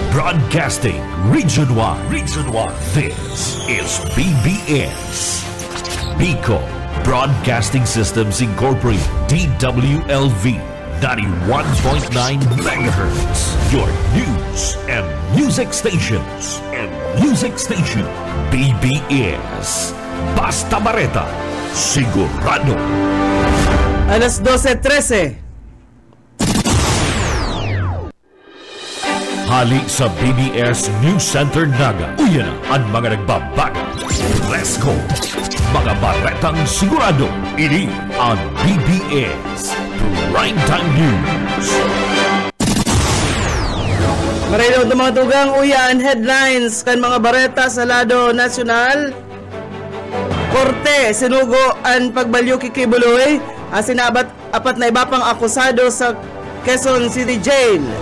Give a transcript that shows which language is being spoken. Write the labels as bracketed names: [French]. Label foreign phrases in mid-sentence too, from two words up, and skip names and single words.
[English] Broadcasting Region 1. Region 1. This is BBS. Bicol Broadcasting Systems Incorporated. DWLV 91.9 MHz. Your news and music stations. [Bikol] BBS. Basta Bareta. Sigurado. Alas 12:13. Hali sa BBS News Center Naga. Uyan ang mga nagbabago. [English] Let's go! [Bikol] Mga baretang sigurado. Ini ang BBS Primetime News. Marino ng mga tugang uyan headlines kan mga bareta sa lado nasyonal. Korte sinugo ang pagbalyo kikibuloy asin apat na iba pang akusado sa Quezon City Jail.